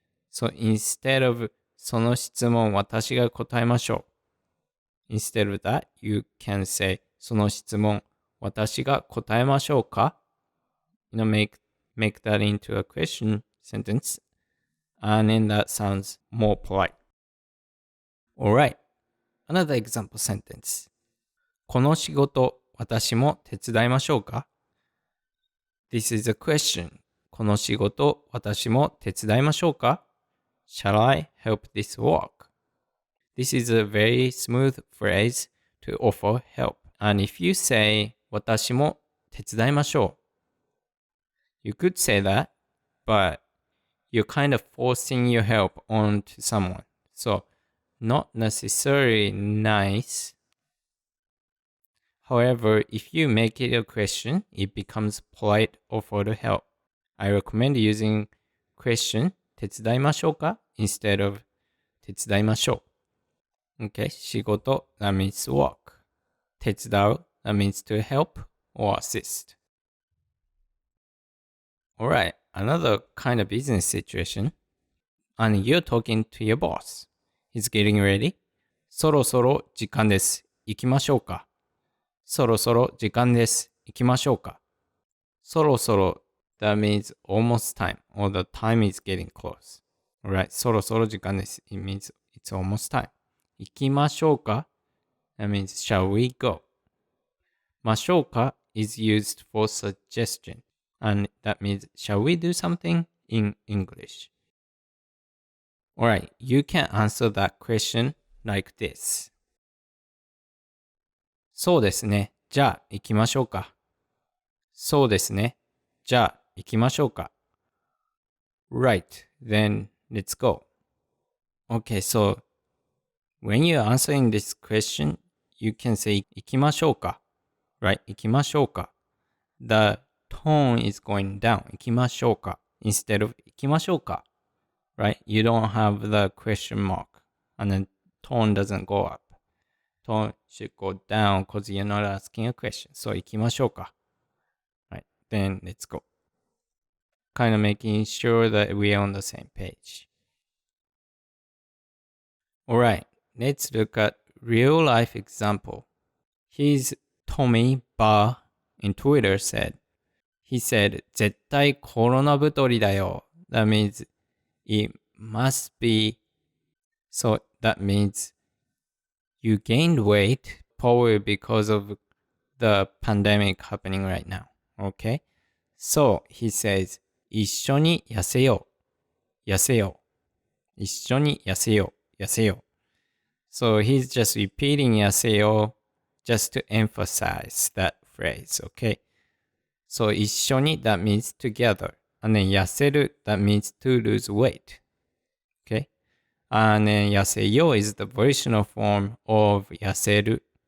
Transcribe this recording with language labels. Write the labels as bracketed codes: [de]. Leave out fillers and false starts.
[en] So instead of その質問私が答えましょう instead of that, you can say その質問 [ja] 私が答えましょうか? [en] make that into a question sentence, and then that sounds more polite. Alright, another example sentence. [ja] この仕事、私も手伝いましょうか? [en] This is a question. [ja] この仕事、私も手伝いましょうか? [en] Shall I help this work? This is a very smooth phrase to offer help. And if you say, 私も手伝いましょう, you could say that, but you're kind of forcing your help onto someone. So, not necessarily nice. However, if you make it a question, it becomes polite offer to help. I recommend using question 手伝いましょうか instead of 手伝いましょう。 Okay, 仕事 that means work. 手伝う that means to help or assist. Alright, another kind of business situation. And you're talking to your boss. He's getting ready. そろそろ時間です。行きましょうか。 [ja] そろそろ時間です。行きましょうか。 [en] そろそろ that means almost time or the time is getting close. Alright, そろそろ時間です。 It means it's almost time. 行きましょうか that means shall we go. ましょうか is used for suggestion. And that means shall we do something in English. Alright, you can answer that question like this. [ja] そうですね。じゃあ行きましょうか。そうですね。じゃあ行きましょうか。 [en] Right, then let's go. Okay, so when you're answering this question, you can say 行きましょうか。 [ja] Right, 行きましょうか。 [en] The tone is going down. 行きましょうか。 [ja] Instead of 行きましょうか。 [en] Right, you don't have the question mark and the tone doesn't go up. Tone should go down because you're not asking a question. So 行きましょうか。Right, then let's go. Kind of making sure that we're on the same page. Alright, let's look at real life example. Here's Tommy Barr in Twitter he said, 絶対コロナ太りだよ. That means it must be, so that means you gained weight probably because of the pandemic happening right now. Okay? So he says, 一緒に痩せよう。 [ja] 痩せよう。一緒に痩せよう。痩せよう。 [en] So he's just repeating 痩せよう just to emphasize that phrase. Okay? So 一緒に that means together. And then 痩せる that means to lose weight. Okay? And then 痩せよう is the volitional form of 痩せる.